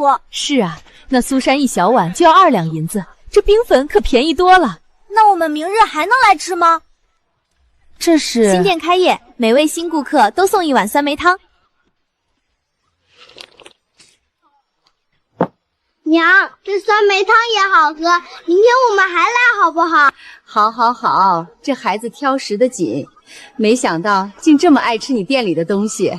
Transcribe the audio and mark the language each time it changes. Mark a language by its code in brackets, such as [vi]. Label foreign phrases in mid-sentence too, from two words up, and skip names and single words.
[zh] 是啊，那苏珊一小碗就要2两银子，这冰粉可便宜多了。那我们明日还能来吃吗？这是新店開業，每位新顧客都送一碗酸梅湯。娘，這酸梅湯也好喝，明天我們還來好不好？好，好，好，這孩子挑食的緊，沒想到竟這麼愛吃你店裡的東西。